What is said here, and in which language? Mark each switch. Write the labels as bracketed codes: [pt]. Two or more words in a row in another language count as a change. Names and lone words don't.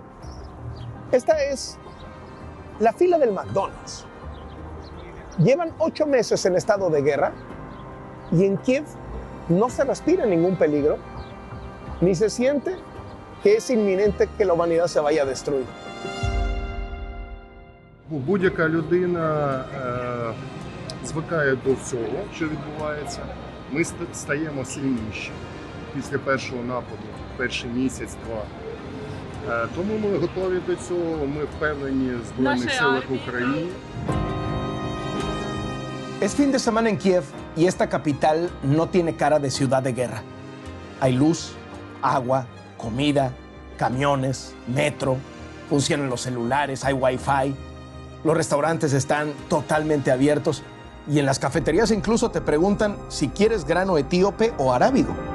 [es] Esta es la fila del McDonald's. Llevan 8 meses en estado de guerra y en Kiev no se respira ningún peligro, ni se siente que es inminente que la humanidad se vaya a destruir. [uk] Будь-яка людина звикає до всього, що відбувається. Ми стаємо сильніші після першого нападу, перший місяць-два. Тому ми готові до цього, ми впевнені в Збройних силах України. [es] Es fin de semana en Kiev y esta capital no tiene cara de ciudad de guerra. Hay luz, agua, comida, camiones, metro, funcionan los celulares, hay wifi, los restaurantes están totalmente abiertos y en las cafeterías incluso te preguntan si quieres grano etíope o arábigo.